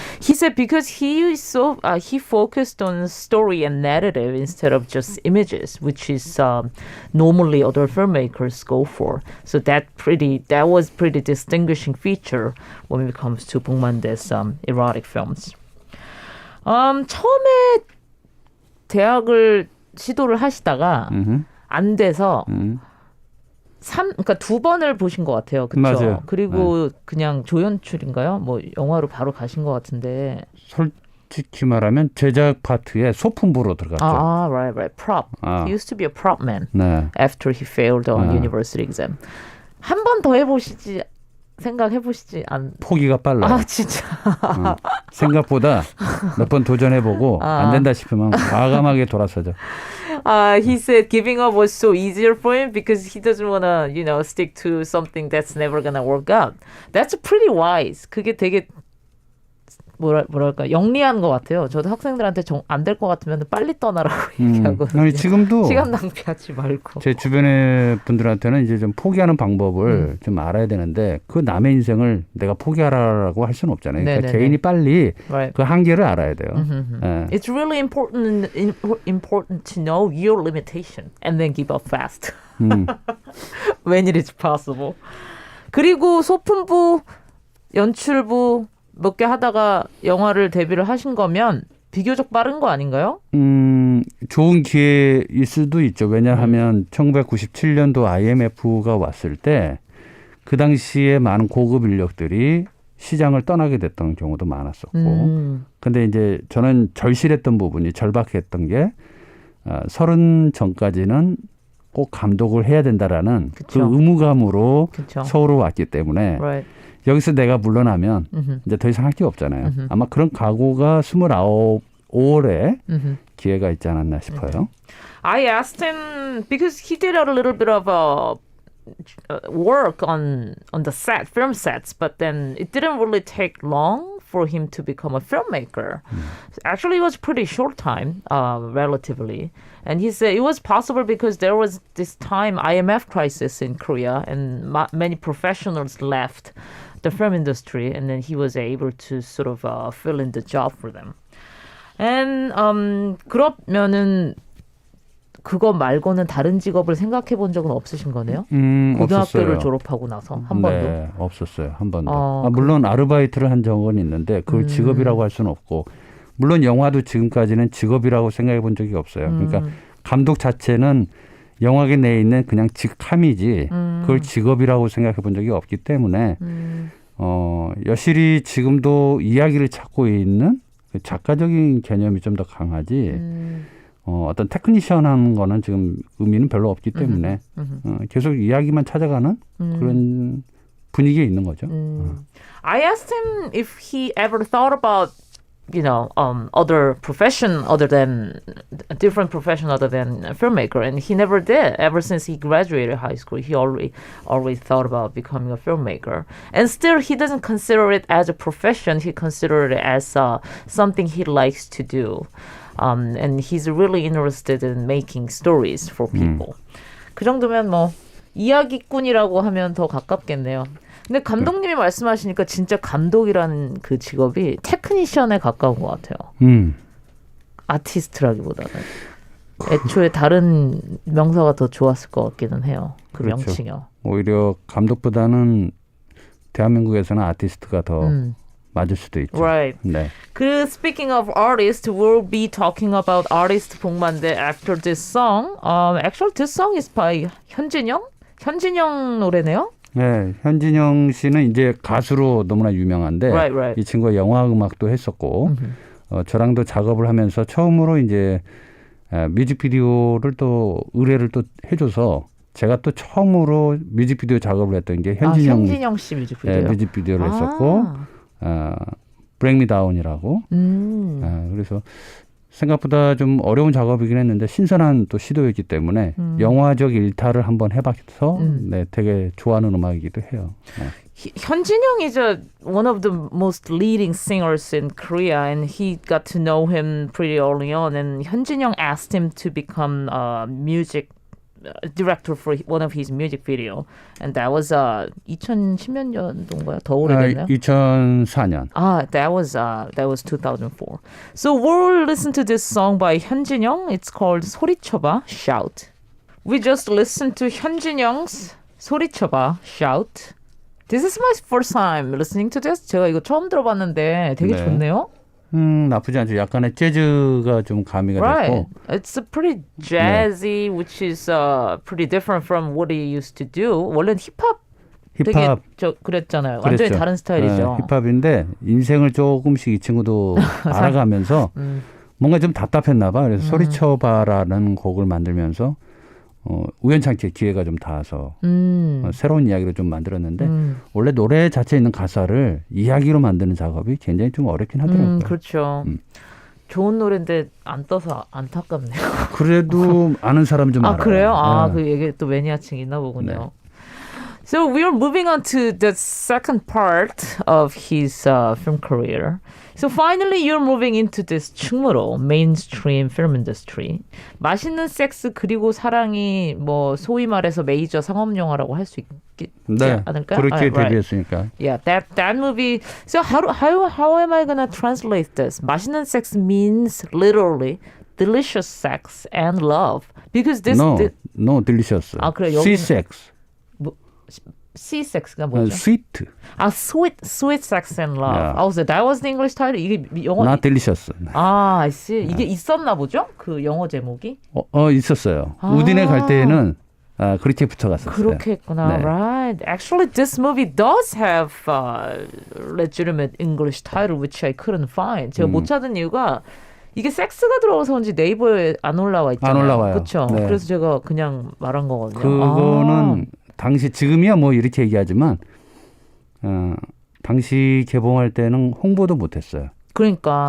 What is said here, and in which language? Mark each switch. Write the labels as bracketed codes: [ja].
[en] He said because he focused on story and narrative instead of just images, which is normally other filmmakers go for. So that was pretty distinguishing feature when it comes to Bongmande's erotic films. [ko] 처음에 대학을 시도를 하시다가 안 돼서 그러니까 두 번을 보신 것 같아요. 그렇죠? 맞아요. 그리고 그냥 조연출인가요? 뭐 영화로 바로 가신 것 같은데. 솔직히 말하면 제작 파트에 소품부로 들어갔죠. [en] right. Prop. He used to be a prop man [ko] 네. [en] after he failed on university exam. [ko] 한 번 더 해보시지 생각해보시지 않. 포기가 빨라요. 진짜. 생각보다 몇 번 도전해보고 안 된다 싶으면 과감하게 돌아서죠. [en] He said giving up was so easier for him because he doesn't want to, stick to something that's never gonna work out. That's pretty wise. [ko] 그게 되게 뭐랄까 영리한 것 같아요. 저도 학생들한테 안 될 것 같으면 빨리 떠나라고 얘기하거든요. 아니, 지금도 시간 낭비하지 말고. 제 주변의 분들한테는 이제 좀 포기하는 방법을 좀 알아야 되는데 그 남의 인생을 내가 포기하라고 할 수는 없잖아요. 그러니까 개인이 빨리 그 한계를 알아야 돼요. 네. [en] It's really important to know your limitation and then give up fast. When it is possible. [ko] 그리고 소품부, 연출부 몇 개 하다가 영화를 데뷔를 하신 거면 비교적 빠른 거 아닌가요? 좋은 기회일 수도 있죠. 왜냐하면 1997년도 IMF가 왔을 때 그 당시에 많은 고급 인력들이 시장을 떠나게 됐던 경우도 많았었고. 근데 이제 저는 절실했던 부분이 절박했던 게 30 전까지는 꼭 감독을 해야 된다라는 그 의무감으로 서울로 왔기 때문에 여기서 내가 물러나면 이제 더 이상 할 게 없잖아요. 아마 그런 각오가 29에 기회가 있지 않았나 싶어요. [en] I asked him because he did a little bit of work on the set, film sets, but then it didn't really take long for him to become a filmmaker. Actually, it was pretty short time, relatively. And he said it was possible because there was this time IMF crisis in Korea, and many professionals left the film industry, and then he was able to sort of fill in the job for them. [ko] And 그러면은 그거 말고는 다른 직업을 생각해 본 적은 없으신 거네요? 고등학교를 없었어요. 졸업하고 나서 한 번도? 네, 없었어요. 한 번도. 물론 아르바이트를 한 적은 있는데 그걸 직업이라고 할 수는 없고, 물론 영화도 지금까지는 직업이라고 생각해 본 적이 없어요. 그러니까 감독 자체는 영화계 내에 있는 그냥 직함이지 그걸 직업이라고 생각해 본 적이 없기 때문에 여실히 지금도 이야기를 찾고 있는 그 작가적인 개념이 좀 더 강하지 어떤 테크니션 하는 거는 지금 의미는 별로 없기 때문에 계속 이야기만 찾아가는 그런 분위기에 있는 거죠. [en] I asked him if he ever thought about other profession other than a different profession other than a filmmaker, and he never did. Ever since he graduated high school, he always thought about becoming a filmmaker, and still he doesn't consider it as a profession. He considers it as something he likes to do, and he's really interested in making stories for people. [ko] 그 정도면 뭐 이야기꾼이라고 하면 더 가깝겠네요. 근데 감독님이 말씀하시니까 진짜 감독이라는 그 직업이 테크니션에 가까운 것 같아요. 아티스트라기보다는. 애초에 다른 명사가 더 좋았을 것 같기는 해요. 그 그렇죠. 명칭이요. 오히려 감독보다는 대한민국에서는 아티스트가 더 맞을 수도 있죠. [en] Right. [ko] 네. [en] 그 speaking of artists, we'll be talking about artist 복만대 after this song. Actually, this song is by 현진영? [ko] 현진영 노래네요? 네, 현진영 씨는 이제 가수로 너무나 유명한데 [en] right. [ko] 이 친구가 영화 음악도 했었고 저랑도 작업을 하면서 처음으로 이제 뮤직비디오를 또 의뢰를 또 해줘서 제가 또 처음으로 뮤직비디오 작업을 했던 게 현진영 씨 뮤직비디오. 네, 뮤직비디오를 했었고 Bring Me Down이라고 그래서 생각보다 좀 어려운 작업이긴 했는데 신선한 또 시도였기 때문에 영화적 일탈을 한번 해봐서 네, 되게 좋아하는 음악이기도 해요. 네. [en] 현진영 is one of the most leading singers in Korea, and he got to know him pretty early on. And 현진영 asked him to become a music director for one of his music video, and that was [ko] 2010년도인가요? 더 오래됐나요? 2004년. [en] That was 2004. So we'll listen to this song by 현진영. It's called 소리쳐봐, Shout. We just listened to 현진영's 소리쳐봐, Shout. This is my first time listening to this. [ko] 제가 이거 처음 들어봤는데 되게 좋네요. 나쁘지 않죠. 약간의 재즈가 좀 가미가 [en] Right. [ko] 됐고. [en] It's a pretty jazzy, which is pretty different from what he used to do. [ko] 원래는 힙합 되게 힙합 그랬잖아요. 완전히 그랬죠. 다른 스타일이죠. 힙합인데 인생을 조금씩 이 친구도 알아가면서 뭔가 좀 답답했나 봐. 그래서 소리쳐봐라는 곡을 만들면서 우연찮게 기회가 좀 닿아서 새로운 이야기를 좀 만들었는데 원래 노래 자체에 있는 가사를 이야기로 만드는 작업이 굉장히 좀 어렵긴 하더라고요. 그렇죠. 좋은 노래인데 안 떠서 안타깝네요. 그래도 아는 사람 좀 알아요. 그래요? 네. 그 얘기 또 매니아층이 있나 보군요. 네. [en] So we're moving on to the second part of his film career. So finally, you're moving into this 충무로 mainstream film industry. [ko] 맛있는 섹스 그리고 사랑이 뭐 소위 말해서 메이저 상업 영화라고 할 수 있지 네, 않을까요? 그렇게 [en] Right. [ko] 데뷔했으니까. [en] Yeah, that movie. So how am I gonna translate this? 맛있는 sex means literally delicious sex and love because this No, delicious. [ko] 그래, [en] Sweet sex. [ko] C-sex가 뭐죠? [en] Sweet. sweet sex and love. Yeah. So that was the English title. [ko] 이게 영어. [en] Not delicious. I see. [ko] 이게 있었나 보죠? 그 영어 제목이? 있었어요. 우딘에 갈 때에는 그렇게 붙여갔었어요. 그렇게 했구나. 네. [en] Right. Actually, this movie does have legitimate English title, which I couldn't find. [ko] 제가 못 찾은 이유가 이게 섹스가 들어가서 그런지 네이버에 안 올라와 있잖아요. 안 올라와요. 그렇죠. 네. 그래서 제가 그냥 말한 거거든요. 그거는 당시 지금이야 뭐 이렇게 얘기하지만 당시 개봉할 때는 홍보도 못했어요. 그러니까